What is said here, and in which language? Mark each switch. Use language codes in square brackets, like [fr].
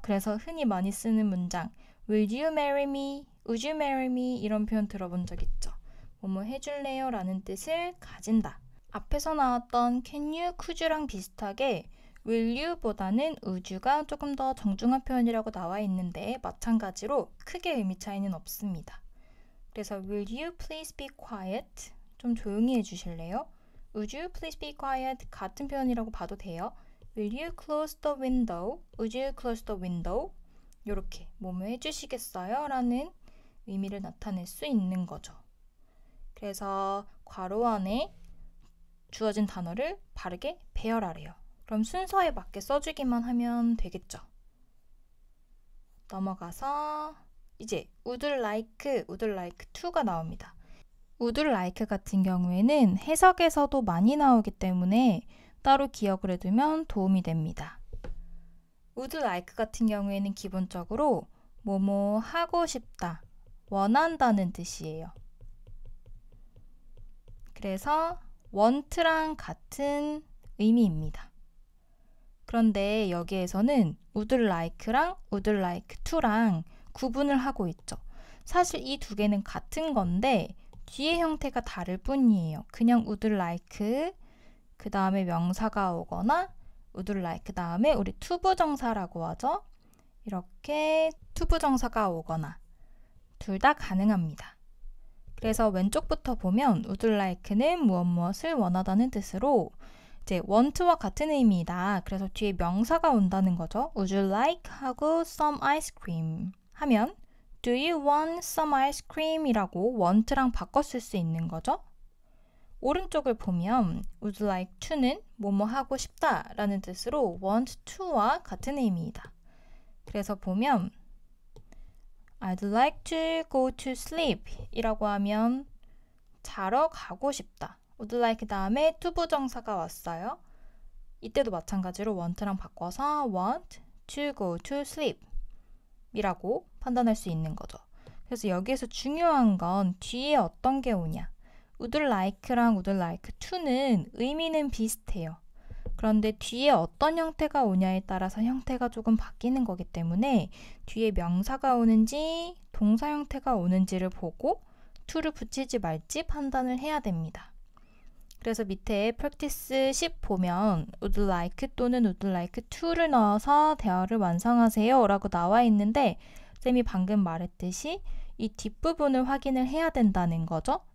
[ko] 그래서 흔히 많이 쓰는 문장 [en] will you marry me, would you marry me [ko] 이런 표현 들어본 적 있죠. 뭐뭐 해줄래요? 라는 뜻을 가진다. 앞에서 나왔던 can you, could you랑 비슷하게 will you 보다는 would you가 조금 더 정중한 표현이라고 나와 있는데 마찬가지로 크게 의미 차이는 없습니다. 그래서 [en] will you please be quiet? [ko] 좀 조용히 해주실래요? [en] Would you please be quiet? [ko] 같은 표현이라고 봐도 돼요. [en] Will you close the window? Would you close the window? [ko] 이렇게 뭐뭐 해주시겠어요? 라는 의미를 나타낼 수 있는 거죠. 그래서 괄호 안에 주어진 단어를 바르게 배열하래요. 그럼 순서에 맞게 써주기만 하면 되겠죠. 넘어가서 이제 would like, would like to가 나옵니다. would like 같은 경우에는 해석에서도 많이 나오기 때문에 따로 기억을 해두면 도움이 됩니다. would like 같은 경우에는 기본적으로 뭐뭐 하고 싶다, 원한다는 뜻이에요. 그래서 want랑 같은 의미입니다. 그런데 여기에서는 would like랑 would like to랑 구분을 하고 있죠. 사실 이 두 개는 같은 건데 뒤의 형태가 다를 뿐이에요. 그냥 would like 그 다음에 명사가 오거나 would like 다음에 우리 투부정사라고 하죠. 이렇게 투부정사가 오거나 둘 다 가능합니다. 그래서 왼쪽부터 보면 would like는 무엇을 원하다는 뜻으로 이제 want와 같은 의미이다. 그래서 뒤에 명사가 온다는 거죠. [en] Would you like [ko] 하고 [en] some ice cream [ko] 하면 [en] Do you want some ice cream? [ko] 이라고 want랑 바꿔 쓸 수 있는 거죠. 오른쪽을 보면 would like to는 뭐뭐 하고 싶다 라는 뜻으로 want to와 같은 의미이다. 그래서 보면 [en] I'd like to go to sleep [ko] 이라고 하면 자러 가고 싶다. would like 다음에 투부정사가 왔어요. 이때도 마찬가지로 want랑 바꿔서 [en] want to go to sleep [ko] 이라고 판단할 수 있는 거죠. 그래서 여기에서 중요한 건 뒤에 어떤 게 오냐. would like랑 would like to는 의미는 비슷해요. 그런데 뒤에 어떤 형태가 오냐에 따라서 형태가 조금 바뀌는 거기 때문에 뒤에 명사가 오는지 동사 형태가 오는지를 보고 to를 붙이지 말지 판단을 해야 됩니다. 그래서 밑에 practice 10 보면 would like 또는 would like to를 넣어서 대화를 완성하세요 라고 나와 있는데 쌤이 방금 말했듯이 이 뒷부분을 확인을 해야 된다는 거죠.